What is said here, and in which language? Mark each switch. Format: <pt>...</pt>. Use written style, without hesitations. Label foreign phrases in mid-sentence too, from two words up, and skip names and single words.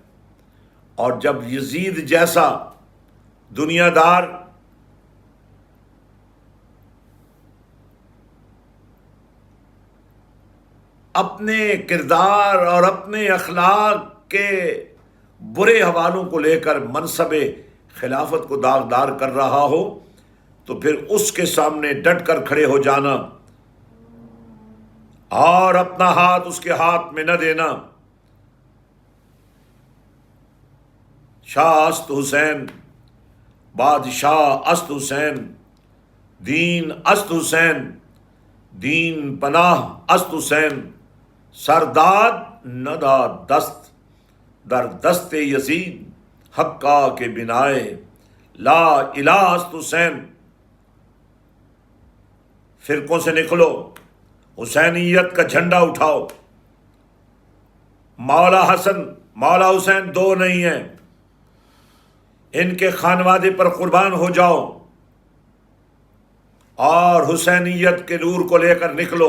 <ur>اور جب یزید جیسا دنیا دار اپنے کردار اور اپنے اخلاق کے برے حوالوں کو لے کر منصب خلافت کو داغدار کر رہا ہو تو پھر اس کے سامنے ڈٹ کر کھڑے ہو جانا اور اپنا ہاتھ اس کے ہاتھ میں نہ دینا۔</ur> <fa>شاہ است حسین، بادشاہ است حسین، دین است حسین، دین پناہ است حسین، سرداد نداد دست در دست یزید حقا کے بنائے</fa> <ar>لا الہ</ar> <fa>است حسین۔</fa> <ur>فرقوں سے نکلو، حسینیت کا جھنڈا اٹھاؤ۔ مولا حسن مولا حسین دو نہیں ہیں، ان کے خانوادے پر قربان ہو جاؤ اور حسینیت کے نور کو لے کر نکلو۔</ur>